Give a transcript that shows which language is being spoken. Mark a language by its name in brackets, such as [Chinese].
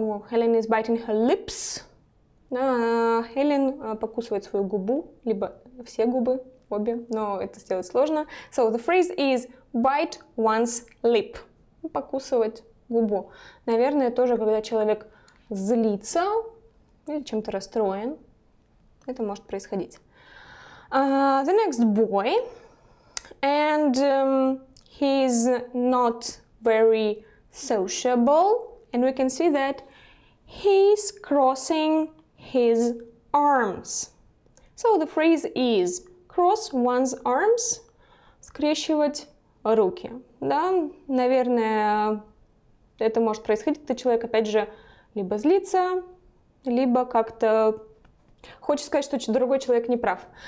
[English] Helen is biting her lips. [Russian] Helen покусывает свою губу, либо все губы, обе, но это сделать сложно. [English] So, the phrase is bite one's lip. [Russian] Покусывать губу. Наверное, тоже, когда человек злится или чем-то расстроен, это может происходить. [English] The next boy, and he's not very sociable, and we can see that he's crossing his arms. So the phrase is cross one's arms, [Russian] скрещивать руки. Да, наверное, это может происходить, когда человек, опять же, либо злится, либо как-то Хочет сказать, что другой человек не прав.